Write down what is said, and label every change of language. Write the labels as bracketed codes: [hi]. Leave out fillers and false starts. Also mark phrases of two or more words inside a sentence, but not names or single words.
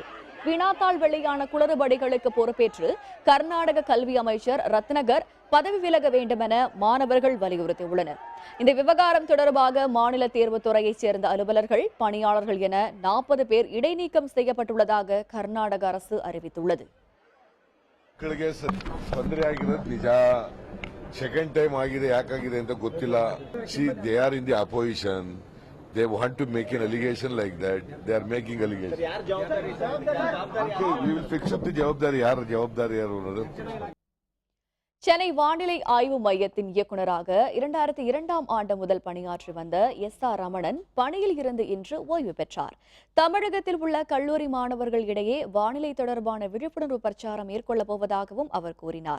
[ta] வினாத்தாள் வெளியான குளறுபடிகளுக்கு பொறுப்பேற்று கர்நாடக கல்வி அமைச்சர் ரத்னகர் பதவி விலக வேண்டுமென மாணவர்கள் வலியுறுத்தியுள்ளனர். இந்த விவகாரம் தொடர்பாக மாநில தேர்வுத்துறையைச் சேர்ந்த அலுவலர்கள், பணியாளர்கள் என 40 பேர் இடைநீக்கம் செய்யப்பட்டுள்ளதாக கர்நாடக அரசு அறிவித்துள்ளது. [kn] ಮಕ್ಕಳಿಗೆ ತೊಂದರೆ ಆಗಿರೋದು ನಿಜ. [en] second time [kn] ಆಗಿದೆ, ಯಾಕಾಗಿದೆ ಅಂತ ಗೊತ್ತಿಲ್ಲ. [en] they are in the opposition. They want to make an allegation like that. They are making allegation. Okay, we will fix up the jawabdari. yaar [ta] சென்னை வானிலை ஆய்வு மையத்தின் இயக்குநராக 2002ஆம் ஆண்டு முதல் பணியாற்றி வந்த எஸ்.ஆர். ரமணன் பணியில் இருந்து இன்று ஓய்வு பெற்றார். தமிழகத்தில் உள்ள கல்லூரி மாணவர்கள் இடையே வானிலை தொடர்பான விழிப்புணர்வு பிரச்சாரம் மேற்கொள்ளப் போவதாகவும் அவர் கூறினார்.